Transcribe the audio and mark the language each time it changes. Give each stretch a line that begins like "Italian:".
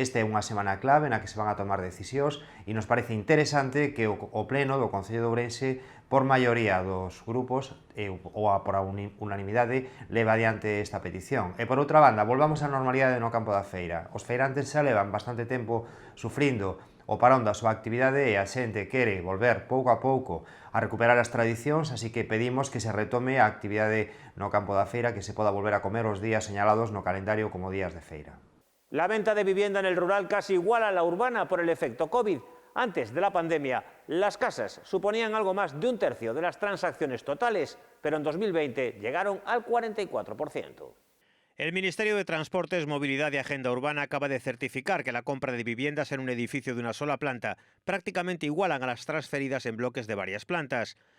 Galician: Esta é unha semana clave na que se van a tomar decisións e nos parece interesante que o pleno do Concello de Ourense, por maioría dos grupos ou por unanimidade, leva adiante esta petición. E por outra banda, volvamos á normalidade no campo da feira. Os feirantes xa levan bastante tempo sufrindo o parón da súa actividade e a xente quere volver pouco a pouco a recuperar as tradicións, así que pedimos que se retome a actividade no campo da feira, que se poda volver a comer os días señalados no calendario como días de feira.
Spanish: La venta de vivienda en el rural casi igual a la urbana por el efecto COVID. Antes de la pandemia, las casas suponían algo más de un tercio de las transacciones totales, pero en 2020 llegaron al 44%. El Ministerio de Transportes, Movilidad y Agenda Urbana acaba de certificar que la compra de viviendas en un edificio de una sola planta prácticamente igualan a las transferidas en bloques de varias plantas.